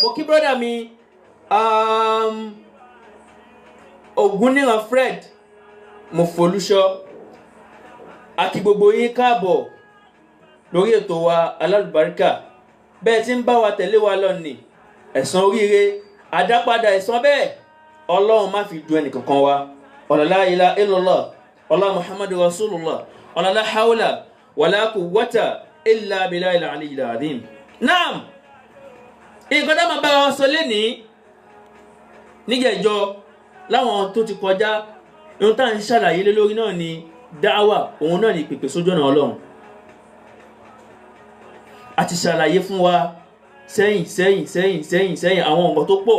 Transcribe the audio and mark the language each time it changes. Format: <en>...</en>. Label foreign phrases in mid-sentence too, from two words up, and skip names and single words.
<yo>Mo kí brother mi Ògúnníran Fred Mofolúṣọ́, a kí gbogbo yín káàbọ̀ lórí ètò wa Al-Barka. Bẹ́ẹ̀ tí ń bá wa tẹ̀lé wa lọ ní ẹ̀san oríire, àdápadà ẹ̀san bẹ́ẹ̀ Ọlọ́run má fi du ẹnìkankan wa.</yo> <ar>لا إله إلا الله ọlá محمد رسول الله لا حول ولا قوة إلا بالله العلي العظيم.</ar> <yo>Naam, nǹkan tá máa bá wa sọ lénìí níjẹ̀jọ́ láwọn tó ti kọjá, ohun tá ń ṣàlàyé lé lórí náà ni dáwà, òun náà ni ìpèpè sójú ọ̀nà Ọlọ́run. A ti ṣàlàyé fún wa sẹ́yìn àwọn nǹkan tó pọ̀.</yo>